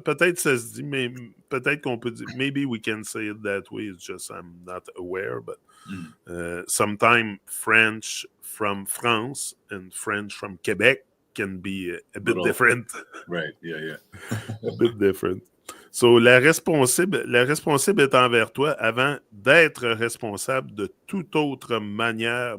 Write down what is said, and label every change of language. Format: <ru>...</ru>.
<fr>Peut-être ça se dit, mais peut-être qu'on peut dire,</fr> <en>maybe we can say it that way. It's just I'm not aware, but sometimes French from France and French from Quebec can be a bit different. Right, yeah. A bit different.</en> <fr>So, la responsible est envers toi avant d'être responsable de toute autre manière.</fr>